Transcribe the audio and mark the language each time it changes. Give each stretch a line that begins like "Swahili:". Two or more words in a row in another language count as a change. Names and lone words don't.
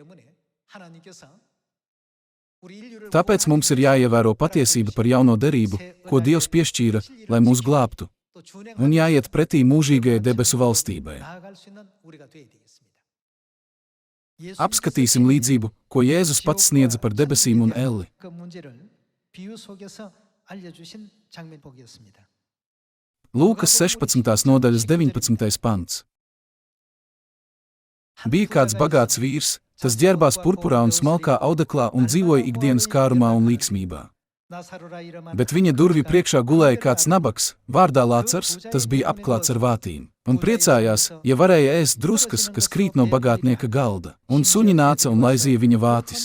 Latvian: Tāpēc mums ir jāievēro patiesība par jauno derību, ko Dievs piešķīra, lai mūs glābtu, un jāiet pretī mūžīgajai debesu valstībai. Apskatīsim līdzību, ko Jēzus pats sniedza par debesīm un elli.
Korean: 그 문제를 비유 속에서 알려주신 장면 보겠습니다.
Latvian: Lūkas 16. nodaļas 19. pants. Bija kāds bagāts vīrs, tas ģērbās purpurā un smalkā audeklā un dzīvoja ikdienas kārumā un līksmībā. Bet viņa durvju priekšā gulēja kāds nabaks, vārdā Lācars, tas bija apklāts ar vātīm, un priecājās, ja varēja ēst druskas, kas krīt no bagātnieka galda, un suņi nāca un laizīja viņa vātis.